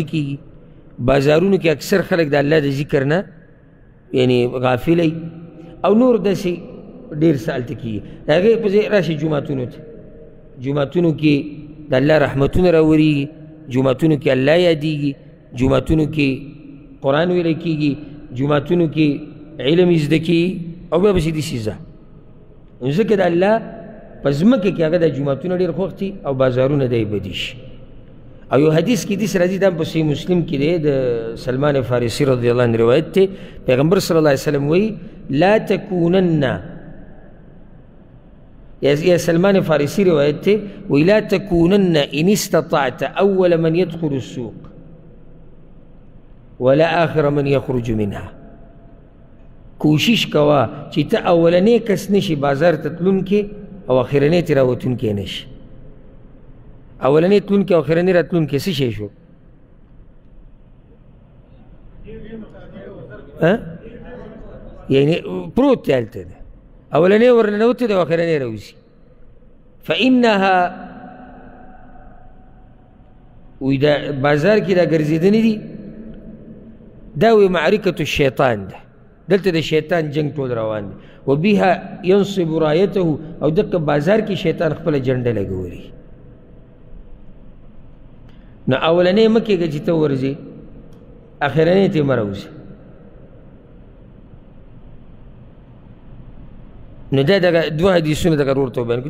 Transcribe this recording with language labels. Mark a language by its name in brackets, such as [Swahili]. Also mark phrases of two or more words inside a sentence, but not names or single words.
[Pashto] کېږي بازارونو کې اکثر خلک د الله د ذکر نه یعنی غافلی او نور داسې ډېر څه هلته کېږي د هغې په ځای راشي جوماتونو ته جوماتونو کې د الله رحمتونه راورېږي جوماتونو کې الله یادېږي جوماتونو کې قرآن ویلی کېږي جوماتونو کې علم زده کېږي او بیا پسې داسې ځه ځکه د الله په ځمکه کې هغه د جوماتونه ډېر خوښ دي او بازارونه دی بدي شي. او یو حدیث کې داسې راځي دا په صحیح مسلم کې دی د سلمان فارسي [Arabic] رضی الله عنه [Pashto] روایت دی پیغمبر [Arabic] صلی الله علیه وسلم [Pashto] وایي [Arabic] لا تکونن یا سلمان [Pashto] فارسي روایت دی وایي [Arabic] لا تکونن ان استطعت اول من يدخل السوق ولا آخر من يخرج منها. [Pashto] کوشش کوه چې ته اولنی کس نشي بازار ته تلونکې او اخرنی ترې راوتونکی نشي. اولنی تلونکی او اخرنی راتلونکی څه شی شو؟ یعنی پروت دی هلته ده اولنی ورننوتی دی او اخرنی راوځي. فانها وی دا بازار کې دا ګرځېدنې دي دا وی [Arabic] معرکة الشیطان [Pashto] ده دلته د شیطان جنگ ټول روان دی [Arabic] وبها ينصب رايته [Pashto] او دغه بازار کې شیطان خپل جنډه لګولي. نو اولنې مه کېږه چې ته ورځې اخرنۍ ته مه راوځې. نو دا دغه دوه حدیثونه دغه ورته وبیان کړو.